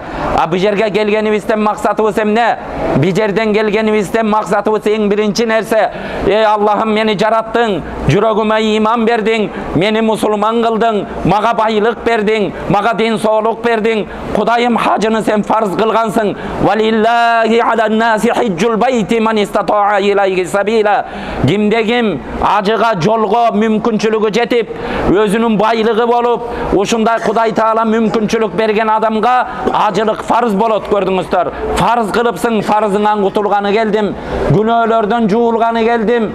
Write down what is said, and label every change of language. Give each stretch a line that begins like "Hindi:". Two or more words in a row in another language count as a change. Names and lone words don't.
Kyrgyz: Бул жерге келгенибизден максатыбыз эмне? Бул жерден келгенибизден максатыбыз эң биринчи нерсе, ey Аллахым, мени жараттың, жүрөгүмө ыйман бердиң, мени мусулман кылдың, мага байлык бердиң, мага дин соолук бердиң. Кудайым, хажыны сен фарз кылгансың.
Arabic: ولله على الناس حج البيت من استطاع إليه سبيلا.
Kyrgyz: Кимде ким ажыга жолго мүмкүнчүлүгү жетип, өзүнүн байлыгы болуп, ушундай Кудай Таала мүмкүнчүлүк берген адамга ажылык фарз болот, көрдүңүздөр. Фарз кылыпсың, фарзыңан кутулганы келдим, күнөөлөрдөн жуулганы келдим.